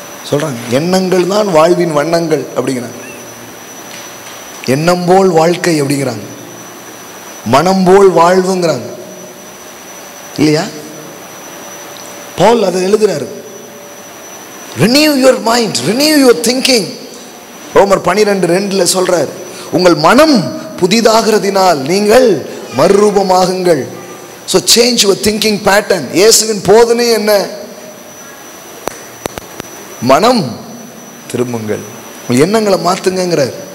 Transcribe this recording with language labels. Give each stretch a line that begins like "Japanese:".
Tamil: சொல்றாங்க, எண்ணங்கள் தான் வாழ்வின் வண்ணங்கள் அப்படிங்கிறாங்க. எண்ணம் போல் வாழ்க்கை அப்படிங்கிறாங்க, மனம் போல் வாழ்வுங்கிறாங்க இல்லையா? பவுல் அதை எழுதுறாரு.
English: renew your mind, renew your thinking.
Tamil: ரோமர் 12:2 சொல்றாரு, உங்கள் மனம் புதிதாகிறதினால் நீங்கள் மறுரூபமாகுங்கள்.
English: so change your thinking pattern.
Tamil: இயேசுவின் போதனை என்ன? மனம் திரும்புங்கள், உங்கள் எண்ணங்களை மாத்துங்கிறார்.